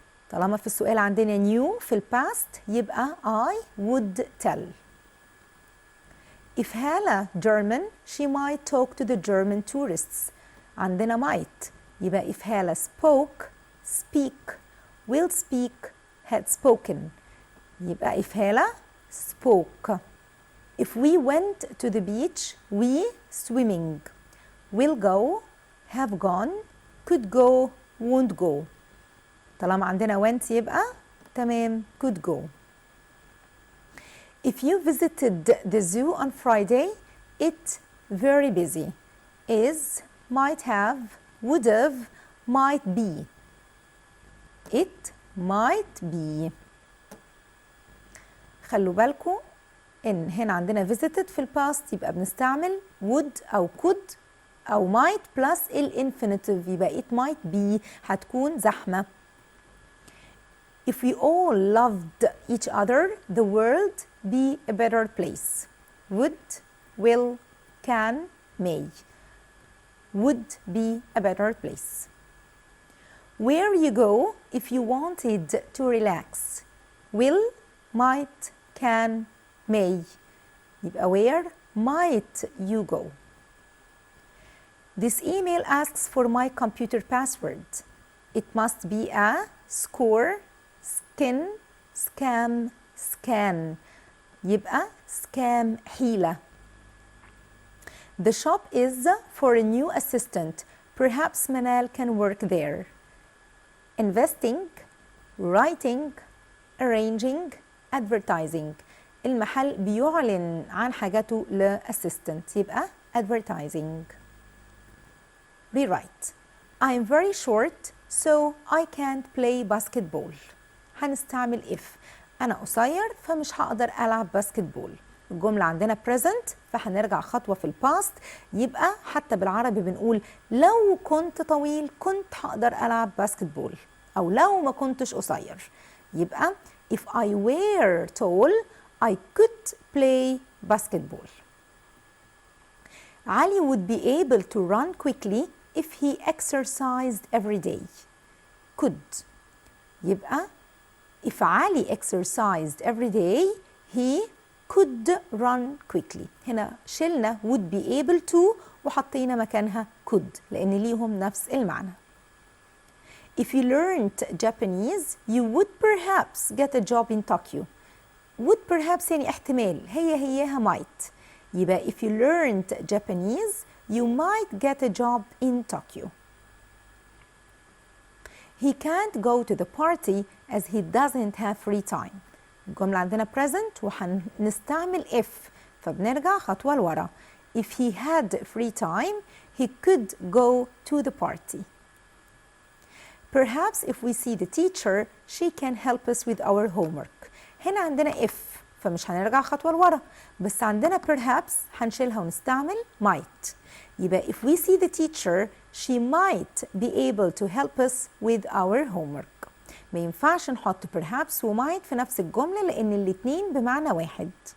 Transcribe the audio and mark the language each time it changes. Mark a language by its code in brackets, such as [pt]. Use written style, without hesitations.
[ar] طالما في السؤال عندنا knew في الباست يبقى [en] I would tell. If Hala German, she might talk to the German tourists. [ar] عندنا [en] might [ar] يبقى [en] if Hala spoke, speak, will speak, had spoken. [ar] يبقى [en] if Hala spoke. If we went to the beach, we swimming. Will go, have gone, could go, won't go. [ar] طالما عندنا went يبقى تمام [en] could go. If you visited the zoo on Friday, it very busy. Is, might have, would have, might be. It might be. [ar] خلوا بالكم إن هنا عندنا visited في الباست يبقى بنستعمل would أو could أو might plus الانفينيتيف يبقى [en] it might be [ar] هتكون زحمة. [en] If we all loved each other, the world be a better place. Would, will, can, may. Would be a better place. Where you go if you wanted to relax. Will, might, can, may. [ar] يبقى [en] where might you go. This email asks for my computer password. It must be a score, skin, scam, scan. [ar] يبقى scam حيلة. [en] The shop is for a new assistant. Perhaps Manal can work there. Investing, writing, arranging, advertising. [ar] المحل بيعلن عن حاجته لأسيستنت يبقى advertising. [en] Rewrite. I am very short so I can't play basketball. [ar] هنستعمل if. أنا قصير فمش هقدر ألعب باسكتبول. الجملة عندنا present فهنرجع خطوة في الباست يبقى حتى بالعربي بنقول لو كنت طويل كنت هقدر ألعب باسكتبول أو لو ما كنتش قصير يبقى [en] if I were tall I could play basketball. Ali would be able to run quickly if he exercised every day. Could [ar] يبقى [en] if Ali exercised every day he could run quickly. [ar] هنا شلنا [en] would be able to [ar] وحطينا مكانها could لأن ليهم نفس المعنى. [en] If you learned Japanese you would perhaps get a job in Tokyo. would perhaps [ar] يعني احتمال هياها [en] might [ar] يبقى [en] if you learned Japanese you might get a job in Tokyo. He can't go to the party as he doesn't have free time. [ar] الجملة عندنا present وهنستعمل if فبنرجع خطوة لورا. [en] If he had free time he could go to the party. Perhaps if we see the teacher she can help us with our homework. [ar] هنا عندنا if فمش هنرجع خطوة لورا بس عندنا perhaps هنشيلها ونستعمل might يبقى [en] if we see the teacher she might be able to help us with our homework. [ar] ما ينفعش نحط perhaps و might في نفس الجملة لأن الاتنين بمعنى واحد.